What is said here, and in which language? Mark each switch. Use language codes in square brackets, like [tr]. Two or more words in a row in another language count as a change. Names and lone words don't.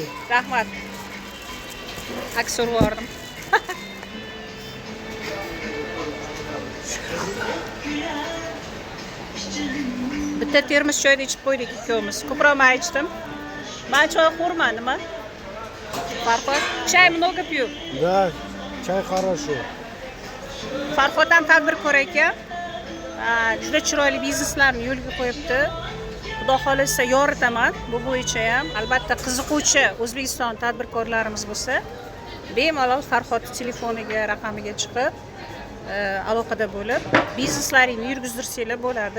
[uz] Rahmat. Aksor bordim. Bitta termos choyni ichib qo'ydik ikkovimiz. Ko'proq men ichdim. Men choy xo'rman, nima? Farhod, [ru] чай много пью. Да, чай хороший. [uz] Farhod ham tadbirkor ekan. Juda chiroyli bizneslarni yo'lga qo'yibdi. Xudo xolisa yoritaman bu bo'yicha ham. Albatta qiziquvchi O'zbekiston tadbirkorlarimiz bo'lsa, bemalol Farhod telefoniga, raqamiga chiqib aloqada bo'lib, bizneslaringni yurgizdirsanglar bo'ladi.